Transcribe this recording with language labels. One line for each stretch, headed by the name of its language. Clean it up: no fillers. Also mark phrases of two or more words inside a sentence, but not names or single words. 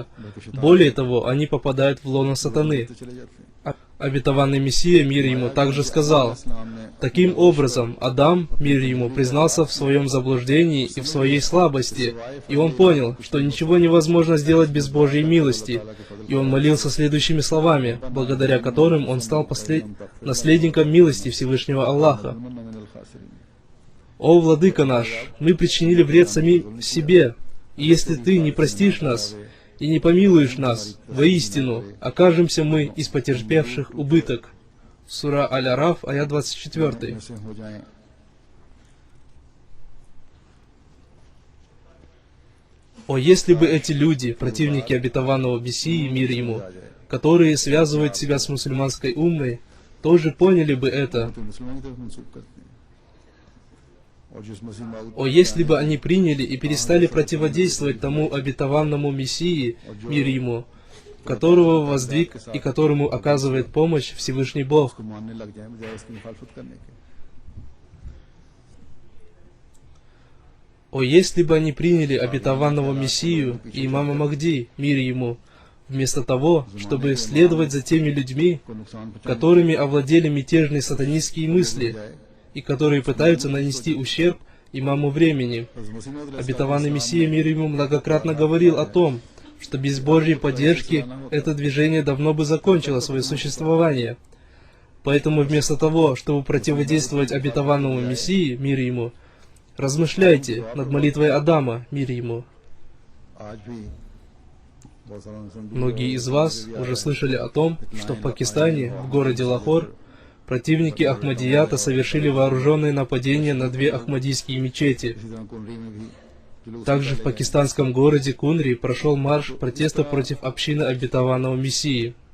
Russian: Более того, они попадают в лоно сатаны. Обетованный Мессия, мир ему, также сказал: «Таким образом, Адам, мир ему, признался в своем заблуждении и в своей слабости, и он понял, что ничего невозможно сделать без Божьей милости, и он молился следующими словами, благодаря которым он стал наследником милости Всевышнего Аллаха: «О, Владыка наш, мы причинили вред самим себе, и если Ты не простишь нас и не помилуешь нас, воистину, окажемся мы из потерпевших убыток». Сура Аль-Араф, аят 24.
Urdu: سے ہو جائیں.
Russian: О, если бы эти люди, противники обетованного Мессии, мир ему, которые связывают себя с мусульманской уммой, тоже поняли бы это.
Urdu: تو مسلمان کی طرف منسوب کرتے ہیں اور جس مسیح موعود
Russian: О, если бы они приняли и перестали противодействовать тому обетованному Мессии, мир ему, которого воздвиг и которому оказывает помощь Всевышний Бог.
Urdu: کو ماننے لگ جائیں بجائے اس کی مخالفت کرنے کے.
Russian: О, если бы они приняли обетованного Мессию и имама Махди, мир ему, вместо того, чтобы следовать за теми людьми,
Urdu: کو نقصان پہنچانے
Russian: которыми овладели мятежные сатанистские мысли и которые пытаются нанести ущерб имаму времени.
Urdu: بس مسیح موعود
Russian: Обетованный Мессия, мир ему, многократно говорил о том, что без Божьей поддержки это движение давно бы закончило свое существование. Поэтому вместо того, чтобы противодействовать обетованному Мессии, мир ему, размышляйте над молитвой Адама, мир ему.
Urdu: آج بھی
Russian: Многие из вас уже слышали о том, что в Пакистане, в городе Лахор, противники Ахмадията совершили вооруженное нападение на 2 ахмадийские мечети. Также в пакистанском городе Кунри прошел марш протеста против общины обетованного Мессии.